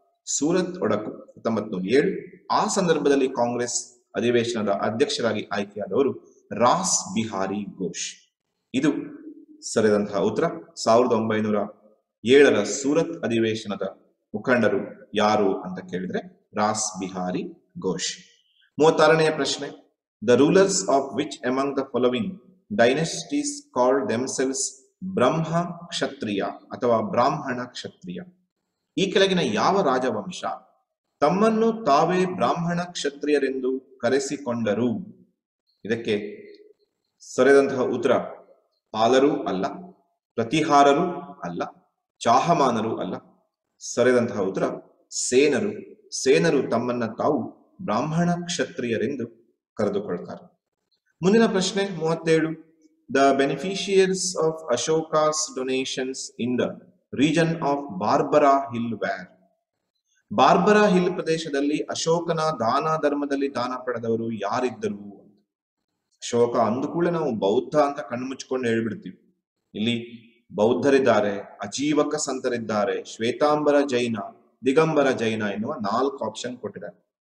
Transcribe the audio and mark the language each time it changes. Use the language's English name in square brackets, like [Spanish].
[Kannada] ಸೂರತ್ ಒಡಕು 1907. ಆ ಸಂದರ್ಭದಲ್ಲಿ ಕಾಂಗ್ರೆಸ್ ಅಧಿವೇಶನದ ಅಧ್ಯಕ್ಷರಾಗಿ ಆಯ್ಕೆಯಾದವರು ರಾಸ್ ಬಿಹಾರಿ ಘೋಷ್. ಇದು ಸರಿಯಾದಂತಹ ಉತ್ತರ. 1907ರ ಸೂರತ್ ಅಧಿವೇಶನದ ಮುಖಂಡರು ಯಾರು ಅಂತ ಕೇಳಿದ್ರೆ ರಾಸ್ ಬಿಹಾರಿ ಘೋಷ್. 36ನೇ ಪ್ರಶ್ನೆ. [English] The rulers of which among the following dynasties called themselves [Kannada] ಬ್ರಹ್ಮ ಕ್ಷತ್ರಿಯ ಅಥವಾ ಬ್ರಾಹ್ಮಣ ಕ್ಷತ್ರಿಯ? ಈ ಕೆಳಗಿನ ಯಾವ ರಾಜವಂಶ ತಮ್ಮನ್ನು ತಾವೇ ಬ್ರಾಹ್ಮಣ ಕ್ಷತ್ರಿಯರೆಂದು ಕರೆಸಿಕೊಂಡರು? ಇದಕ್ಕೆ ಸರಿಯಾದಂತಹ ಉತ್ತರ ಪಾಲರು ಅಲ್ಲ, ಪ್ರತಿಹಾರರು ಅಲ್ಲ, ಚಾಹಮಾನರು ಅಲ್ಲ. ಸರಿಯಾದಂತಹ ಉತ್ತರ ಸೇನರು. ಸೇನರು ತಮ್ಮನ್ನ ತಾವು ಬ್ರಾಹ್ಮಣ ಕ್ಷತ್ರಿಯರೆಂದು ಕರೆದುಕೊಳ್ತಾರೆ. ಮುಂದಿನ ಪ್ರಶ್ನೆ 37. [English] The beneficiaries of Ashoka's donations in the region of Barbara Hill were? [Kannada] Barbara hill ಪ್ರದೇಶದಲ್ಲಿ ಅಶೋಕನ ದಾನ ಧರ್ಮದಲ್ಲಿ ದಾನ ಪಡೆದವರು ಯಾರಿದ್ದರು? ಅಶೋಕ ಅಂದುಕೂಡಲೇ ನಾವು ಬೌದ್ಧ ಅಂತ ಕಣ್ಣು ಮುಚ್ಕೊಂಡು ಹೇಳ್ಬಿಡ್ತೀವಿ. ಇಲ್ಲಿ ಬೌದ್ಧರಿದ್ದಾರೆ, ಅಜೀವಕ ಸಂತರಿದ್ದಾರೆ, ಶ್ವೇತಾಂಬರ ಜೈನ, ದಿಗಂಬರ ಜೈನ ಎನ್ನುವ 4 ಆಪ್ಷನ್ ಕೊಟ್ಟಿದ್ದಾರೆ.